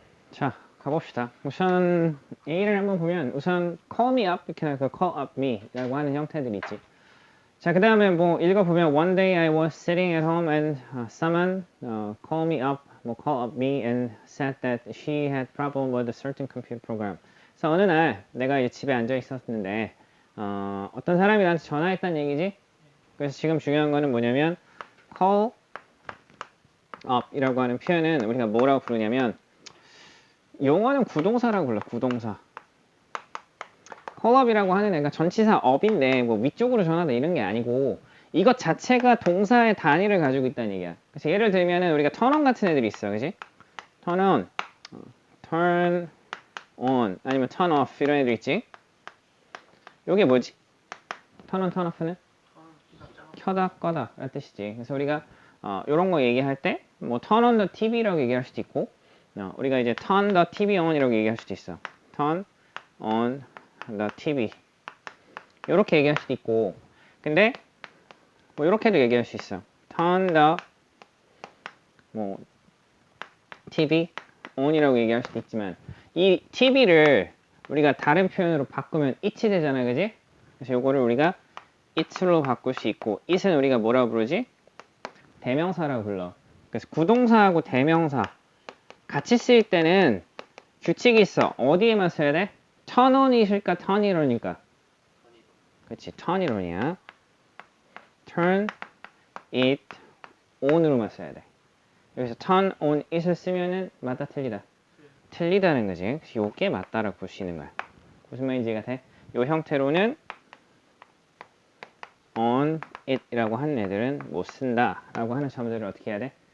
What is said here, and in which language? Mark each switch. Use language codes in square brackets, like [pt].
[ko] 자, 가봅시다. 우선 A를 한번 보면 우선 call me up 이렇게 나서 call up me 라고 하는 형태들이 있지. [en] 자, 그 다음에 뭐 읽어보면 one day I was sitting at home and someone called me up, 뭐 call up me and said that she had problem with a certain computer program. [ko] 그래서 어느 날 내가 이제 집에 앉아 있었는데 어떤 사람이 나한테 전화했다는 얘기지. 그래서 지금 중요한 거는 뭐냐면 call up 이라고 하는 표현은 우리가 뭐라고 부르냐면 용어는 구동사라고 불러. 구동사. call up이라고 하는 애가 전치사 up인데 뭐 위쪽으로 전하다 이런 게 아니고 이것 자체가 동사의 단위를 가지고 있다는 얘기야. 그래서 예를 들면은 우리가 turn on 같은 애들이 있어. 그지? [en] turn on, turn on [ko] 아니면 [en] turn off [ko] 이런 애들 있지? 요게 뭐지? turn on, turn off는? 켜다 꺼다 라는 뜻이지. 그래서 우리가 요런 거 얘기할 때 뭐 [en] turn on the TV [ko] 라고 얘기할 수도 있고 우리가 이제 [en] turn the TV on [ko] 이라고 얘기할 수도 있어. [en] turn on the TV [ko] 요렇게 얘기할 수도 있고 근데 뭐 이렇게도 얘기할 수 있어. [en] turn the 뭐 TV on [ko] 이라고 얘기할 수도 있지만 이 TV를 우리가 다른 표현으로 바꾸면 it이 되잖아, 그지? 그래서 요거를 우리가 it로 바꿀 수 있고 it은 우리가 뭐라고 부르지? 대명사라고 불러. 그래서 구동사하고 대명사 같이 쓰일 때는 규칙이 있어. 어디에만 써야 돼? [en] turn on이실까 turn on일까? [ko] 그렇지, turn on이야. [en] turn it on [ko] 으로만 써야 돼. 여기서 [en] turn on it [ko] 을 쓰면은 맞다 틀리다? 틀리다는 거지. 그래서 요게 맞다라고 볼 수 있는 거야. 무슨 말인지 같아? 요 형태로는 on it이라고 하는 애들은 못 쓴다 라고 하는 점들을 어떻게 해야 돼?